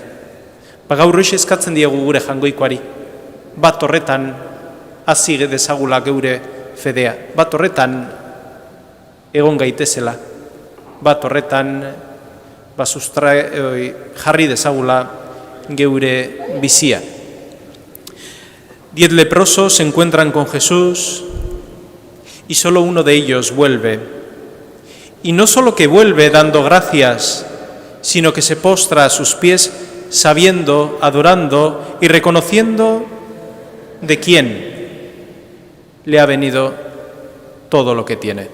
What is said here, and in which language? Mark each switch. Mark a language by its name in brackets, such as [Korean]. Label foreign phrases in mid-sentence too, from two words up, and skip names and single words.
[Basque] Gaur hoxe eskatzen diegu gure Jaungoikoari. Bat horretan hasi dezagula geure fedea. Bat horretan egon gaitezela. Bat horretan jarri dezagula geure bizia. [Spanish] 10 leprosos se encuentran con Jesús y solo uno de ellos vuelve. Y no solo que vuelve dando gracias, sino que se postra a sus pies sabiendo, adorando y reconociendo de quién le ha venido todo lo que tiene.